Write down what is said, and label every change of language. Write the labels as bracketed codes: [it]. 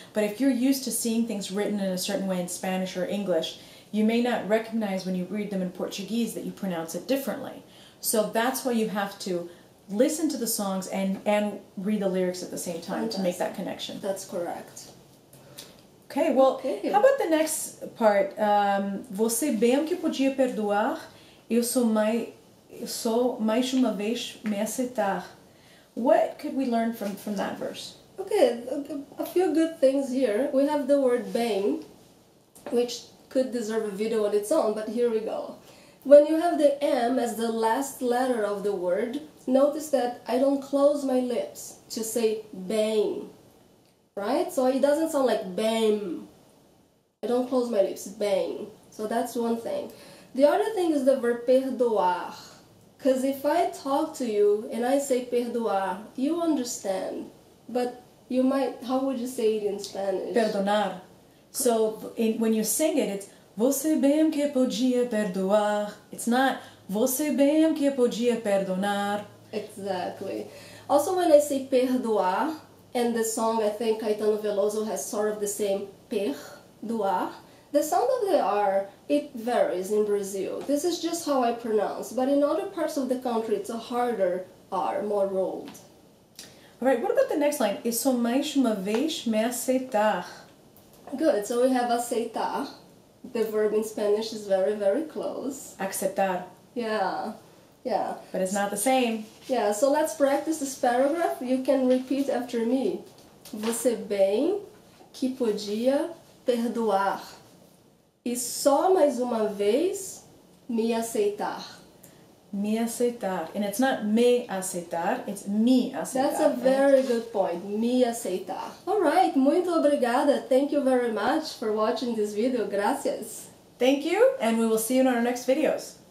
[en] But if you're used to seeing things written in a certain way in Spanish or English, you may not recognize when you read them in Portuguese that you pronounce it differently. So that's why you have to listen to the songs and read the lyrics at the same time. Fantastic. To make that connection. That's correct. Okay, well, how about the next part? [pt] Você bem que podia perdoar, eu sou mais uma vez me aceitar. [en] What could we learn from that verse? Okay, a few good things here. We have the word bem, which could deserve a video on its own, but here we go. When you have the M as the last letter of the word, notice that I don't close my lips to say bem, right? So it doesn't sound like bem. I don't close my lips, bem. So that's one thing. The other thing is the verb perdoar. Because if I talk to you and I say perdoar, you understand. But you might, how would you say it in Spanish? [es] Perdonar. [en] So when you sing it, it's [pt] Você bem que podia perdoar. [en] It's not [pt] Você bem que podia perdonar. [en] Exactly. Also, when I say perdoar, and the song, I think Caetano Veloso has sort of the same perdoar, the sound of the R, it varies in Brazil. This is just how I pronounce, but in other parts of the country it's a harder R, more rolled. Alright, what about the next line? [pt] E só mais uma vez me aceitar. [en] Good, so we have aceitar. The verb in Spanish is very, very close. [pt] Aceitar. [en] Yeah, yeah. But it's not the same. Yeah, so let's practice this paragraph. You can repeat after me. [pt] Você bem que podia perdoar. E só mais uma vez me aceitar. [en] Me aceitar. And it's not me aceitar, it's me aceitar. That's a very good point. Me aceitar. [pt] Alright, muito obrigada. [en] Thank you very much for watching this video. Gracias. Thank you, and we will see you in our next videos.